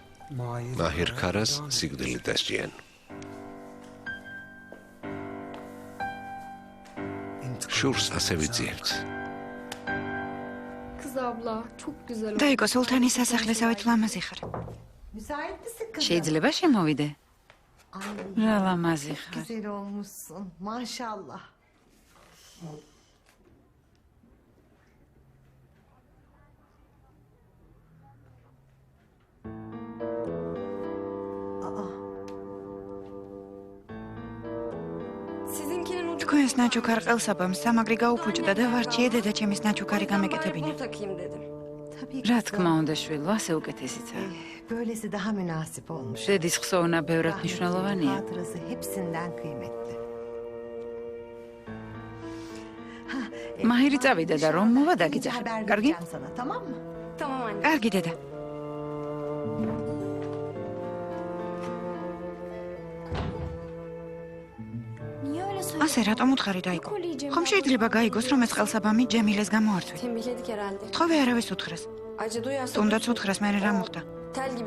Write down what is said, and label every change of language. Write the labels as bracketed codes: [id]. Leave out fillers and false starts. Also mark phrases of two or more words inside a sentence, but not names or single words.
[ka] მაჰირ ქარას სიკვდილით დასჯიან. შურს ასე ვიძიებთ. [tr] Kız abla çok güzel. [ka] დაიგო სულთანის სასახლესავით ლამაზი ხარ. [tr] Müsait misin kızım? [ka] შეიძლება შემოვიდე? რა ლამაზი ხარ. [tr] Güzel olmuşsun. Maşallah. Sizinkinin ucu [ka] თქვენს ნაჩუქარ ყელსაბამს სამაგრი გაუფუჭდა და ვარჩიე დედაჩემის ნაჩუქარი გამეკეთებინა. [tr] bunu takayım dedim. Tabii [ka] რა [tr] kızım. [ka] თქმა უნდა შვილო, ასე უკეთესიცაა. [tr] Böylesi daha münasip olmuş. [ka] შედის ხსოვნა ბევრად [tr] Rahmetli [ka] მნიშვნელოვანია. [tr] hatırası hepsinden kıymetli. [ka] მაჰირი წავიდა და რომ მოვა [tr] Gidince [ka] დაგიძახე. [tr] haber [ka] კარგი? [tr] vereceğim sana, tamam mı? Tamam anne. [ka] კარგი დედა. [tr] Niye öyle söylüyorsun? [ka] ასე რატომ უთხარი დაიგო? ხომ შეიძლება გაიგოს რომ ეს ყელსაბამი ჯემილეს გამოართვი? [tr] Tembihledik herhalde. [ka] თხოვე არავის უთხრას. [tr] Acı duyarsa [ka] თუნდაც უთხრას მე რა მოხდა? [tr] tel gibi.